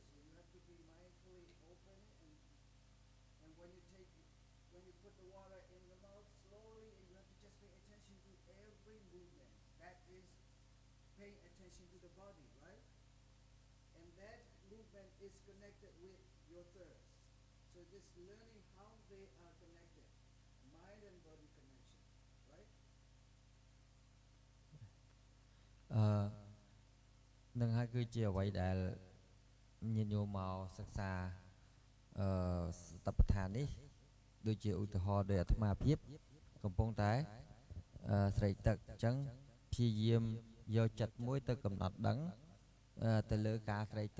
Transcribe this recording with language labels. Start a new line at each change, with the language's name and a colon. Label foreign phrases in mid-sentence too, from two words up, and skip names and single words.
English: So you have to be mindfully open, and when you put the water in the mouth slowly, and you have to just pay attention to every movement. That is paying attention to the body, right? And that movement is connected with your thirst. So just learning how they are connected, mind and body connection, right?
Khmer: នឹងហើយគឺជាអ្វីដែលញាតិញោមមកសិក្សាសតិប្បដ្ឋាននេះដូចជាឧទាហរណ៍ដោយអាត្មាភាពកំពុងតែស្រេកទឹកអញ្ចឹងព្យាយាមយកចិត្តមួយទៅកំណត់ដឹងទៅលើការស្រេកទឹក